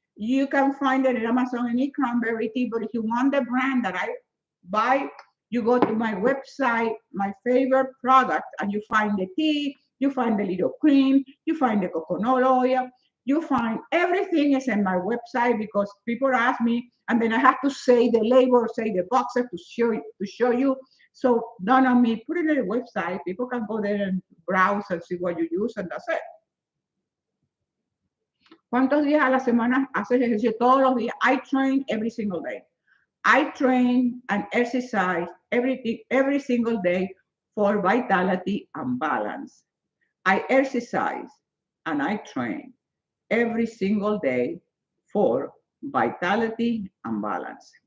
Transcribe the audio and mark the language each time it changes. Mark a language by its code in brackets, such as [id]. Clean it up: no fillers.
[en] You can find it in Amazon, any cranberry tea, but if you want the brand that I buy, you go to my website, my favorite product, and you find the tea, you find the little cream, you find the coconut oil, you find everything is in my website because people ask me, and then I have to say the label, say the boxes to show you. So none of me, put it in the website. People can go there and browse and see what you use, and that's it. [es] ¿Cuántos días a la semana haces ejercicio? Todos los días. [en] I train every single day. I train and exercise every single day for vitality and balance. I exercise and I train every single day for vitality and balance.